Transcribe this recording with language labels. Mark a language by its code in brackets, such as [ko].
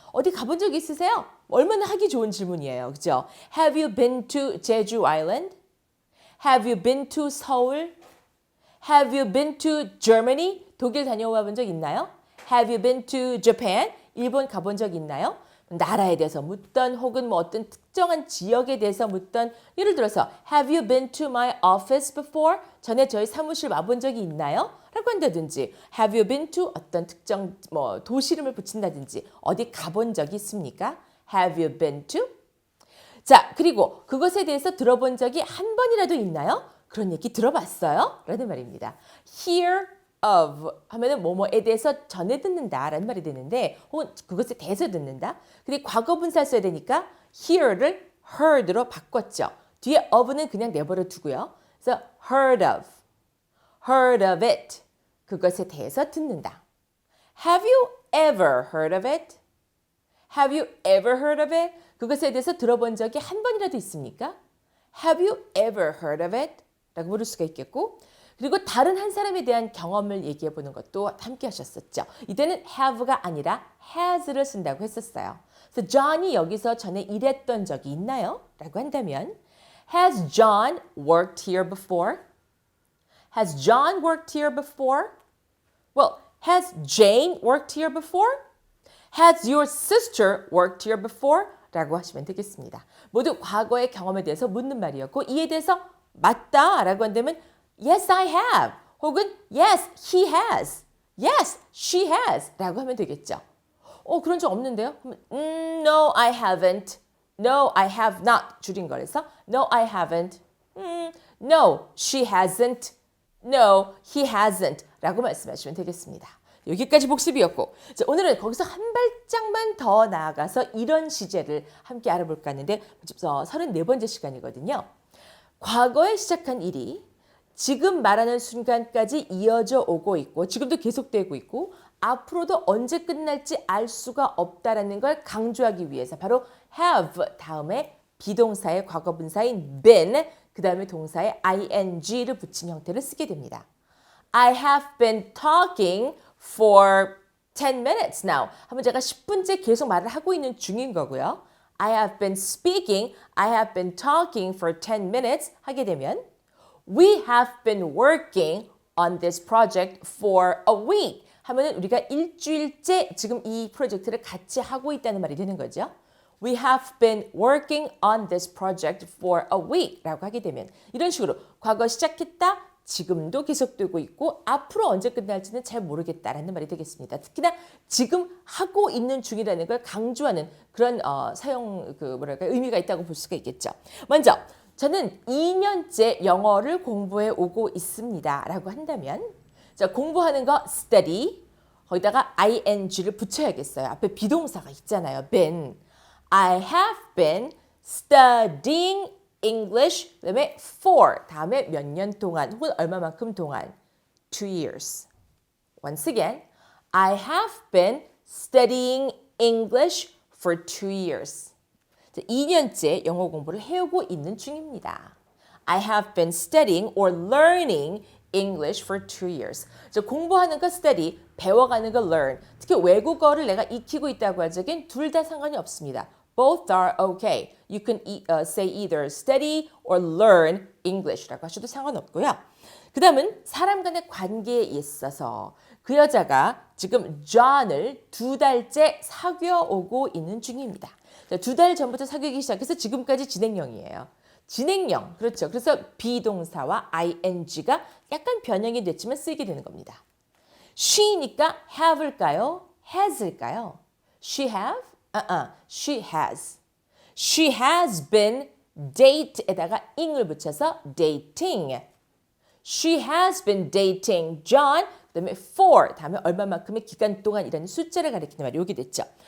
[ko] 어디 가본 적 있으세요? 얼마나 하기 좋은 질문이에요. 그죠? [en] Have you been to 제주 아일랜드? Have you been to 서울? Have you been to Germany? [ko] 독일 다녀와 본 적 있나요? [en] Have you been to Japan? [ko] 일본 가본 적 있나요? 나라에 대해서 묻던 혹은 뭐 어떤 특정한 지역에 대해서 묻던 예를 들어서 [en] Have you been to my office before? [ko] 전에 저희 사무실 와본 적이 있나요? 라고 한다든지 [en] Have you been to [ko] 어떤 특정 뭐 도시 이름을 붙인다든지 어디 가본 적이 있습니까? [en] Have you been to? [ko] 자, 그리고 그것에 대해서 들어본 적이 한 번이라도 있나요? 그런 얘기 들어봤어요? 라는 말입니다. Hear of 하면은 뭐뭐에 대해서 전해 듣는다 라는 말이 되는데 혹은 그것에 대해서 듣는다. 근데 과거 분사 써야 되니까 hear를 heard로 바꿨죠. 뒤에 of는 그냥 내버려 두고요. [en] 그래서 heard of it. [ko] 그것에 대해서 듣는다. [en] Have you ever heard of it? Have you ever heard of it? [ko] 그것에 대해서 들어본 적이 한 번이라도 있습니까? [en] Have you ever heard of it? [ko] 라고 물을 수가 있겠고 그리고 다른 한 사람에 대한 경험을 얘기해 보는 것도 함께 하셨었죠. 이때는 have가 아니라 has를 쓴다고 했었어요. 그래서 John이 여기서 전에 일했던 적이 있나요? 라고 한다면 [en] Has John worked here before? Has John worked here before? Well, has Jane worked here before? Has your sister worked here before? [ko] 라고 하시면 되겠습니다. 모두 과거의 경험에 대해서 묻는 말이었고 이에 대해서 맞다 라고 한다면 [en] Yes, I have [ko] 혹은 [en] Yes, he has Yes, she has [ko] 라고 하면 되겠죠. 그런 적 없는데요? [en] No, I haven't No, I have not [ko] 줄인 거라서 [en] No, I haven't No, she hasn't No, he hasn't [ko] 라고 말씀하시면 되겠습니다. 여기까지 복습이었고 자, 오늘은 거기서 한 발짝만 더 나아가서 이런 시제를 함께 알아볼까 하는데 34번째 시간이거든요. 과거에 시작한 일이 지금 말하는 순간까지 이어져 오고 있고 지금도 계속되고 있고 앞으로도 언제 끝날지 알 수가 없다라는 걸 강조하기 위해서 바로 have 다음에 비동사의 과거 분사인 been 그 다음에 동사의 ing를 붙인 형태를 쓰게 됩니다. [en] I have been talking for 10 minutes now. [ko] 하면 제가 10분째 계속 말을 하고 있는 중인 거고요. [en] I have been speaking, I have been talking for 10 minutes 하게 되면 We have been working on this project for a week [ko] 하면은 우리가 일주일째 지금 이 프로젝트를 같이 하고 있다는 말이 되는 거죠. [en] We have been working on this project for a week [ko] 라고 하게 되면 이런 식으로 과거 시작했다 지금도 계속되고 있고 앞으로 언제 끝날지는 잘 모르겠다라는 말이 되겠습니다. 특히나 지금 하고 있는 중이라는 걸 강조하는 그런 사용 의미가 있다고 볼 수가 있겠죠. 먼저 저는 2년째 영어를 공부해 오고 있습니다라고 한다면 자, 공부하는 거 study 거기다가 ing를 붙여야겠어요. 앞에 비동사가 있잖아요. been [en] I have been studying English [ko] 그다음에 for 다음에 몇 년 동안 혹은 얼마만큼 동안 2 years. [en] Once again, I have been studying English for 2 years. [ko] 2년째 영어 공부를 해오고 있는 중입니다. [en] I have been studying or learning English for 2 years. [ko] 공부하는 거 study, 배워가는 거 learn. 특히 외국어를 내가 익히고 있다고 할 적엔 둘 다 상관이 없습니다. [en] Both are okay. You can say either study or learn English [ko] 라고 하셔도 상관없고요. 그 다음은 사람 간의 관계에 있어서 그 여자가 지금 John을 2달째 사귀어 오고 있는 중입니다. 2달 전부터 사귀기 시작해서 지금까지 진행형이에요. 진행형, 그렇죠. 그래서 비동사와 ing가 약간 변형이 됐지만 쓰이게 되는 겁니다. [en] she니까 have일까요? has일까요? She have? She has. She has been date에다가 ing을 붙여서 dating. She has been dating John. [ko] 그다음에 for 다음에 얼마만큼의 기간 동안이라는 숫자를 가리키는 말이 여기 됐죠.